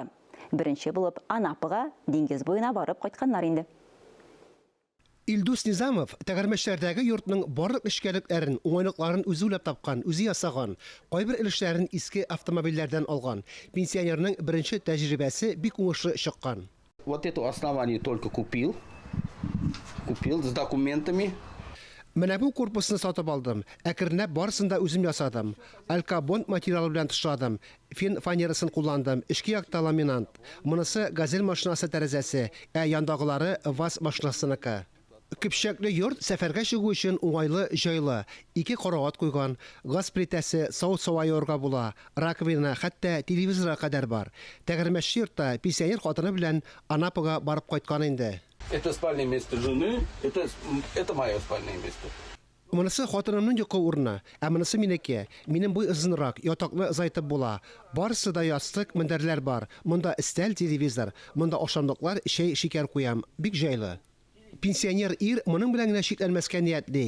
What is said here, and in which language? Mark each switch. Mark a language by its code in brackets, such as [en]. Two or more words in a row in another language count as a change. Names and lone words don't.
[tt] Беренче булып Анапага, диңгез буена барып кайтканнар инде. Илдус Низамов тәгәрмәчләрдәге йортның барлык эшкәлекләрен, уңайлыкларын үзе уйлап тапкан, үзе ясаган, кайбер өлешләрен иске автомобильләрдән алган. Пенсионерның беренче тәҗрибәсе бик уңышлы чыккан. [ru] Вот эту основание только купил с документами. [tt] Менә бу корпусны сатып алдым. Әкренләп барысын да үзем ясадым. Алкабонд материалы белән тышладым. Фин фанерасын кулландым. Эшке якта ламинат. Монысы газель машинасы тәрәзәсе, яндагылары ВАЗ машинасыныкы. Көпчәкле йорт сәфәргә чыгу өчен уңайлы, җайлы. 2 карават куйган, газ плитәсе, сау-сау аерга була, раковина, хәтта телевизорга кадәр бар. Тәгәрмәчле йортта пенсионер хатыны белән Анапага барып кайткан инде. [ru] Это спальное место жены, это мое спальное место. [tt] Монысы хатынымның йокы урыны, ә монысы минеке. Минем буй озынрак, ятаклы озайтып була. Барысы да ястык, мендәрләр бар. Монда өстәл, телевизор, монда ашамлыклар, чәй, шикәр куям. Бик җайлы. Пенсионер ир моның белән генә шикләнмәскә ниятли.